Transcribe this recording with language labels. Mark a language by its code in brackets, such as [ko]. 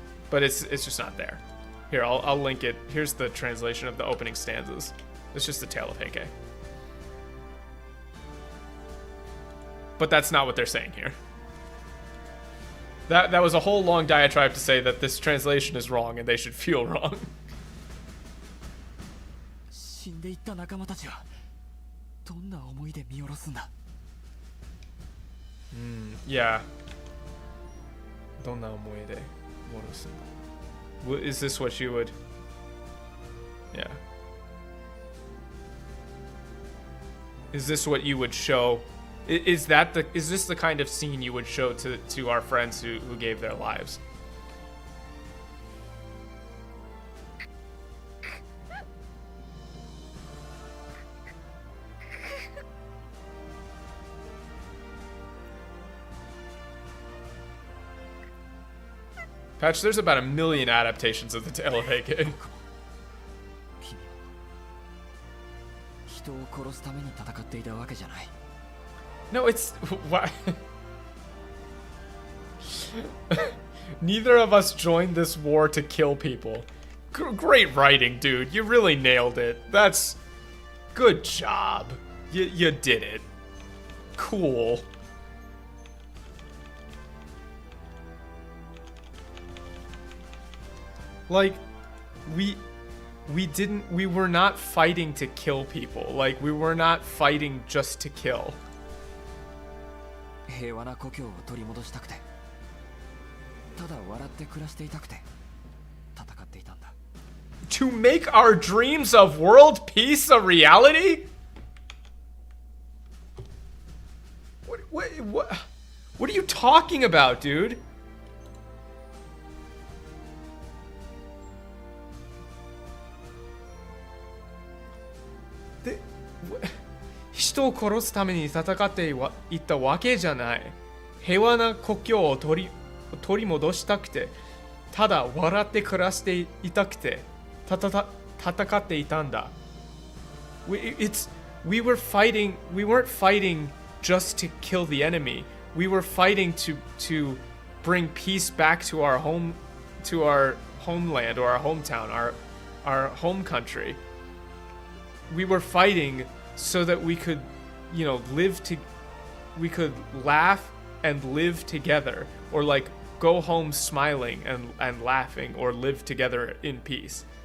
[en] But it's just not there. Here, I'll link it. Here's the translation of the opening stanzas. It's just the Tale of Heike. But that's not what they're saying here. That was a whole long diatribe to say that this translation is wrong and they should feel wrong. [ja] 死んでいった仲間たちはどんな思いで見下ろすんだ [en] Yeah. [ja] どんな思いで見下ろすんだ [en] Is this what you would... Yeah. Is this what you would show? Is this the kind of scene you would show to our friends who gave their lives? Patch, there's about 1 million adaptations of the Tale of Heike. [ja] 君は人を殺すために戦っていたわけじゃない。 [en] No, it's... Why? Neither of us joined this war to kill people. Great writing, dude. You really nailed it. That's... Good job. You did it. Cool. Like, we were not fighting to kill people. Like, we were not fighting just to kill. [ja] 平和な故郷を取り戻したくて、ただ笑って暮らしていたくて戦っていたんだ。 [en] To make our dreams of world peace a reality? What are you talking about, dude? [ja] The, 人を殺すために戦っていったわけじゃない。平和な故郷を取り戻したくて、ただ笑って暮らしていたくて戦っていたんだ。 [en] We weren't fighting just to kill the enemy. We were fighting to bring peace back to our home, to our homeland or our hometown, our home country. We were fighting so that we could, we could laugh and live together, or like go home smiling and laughing, or live together in peace.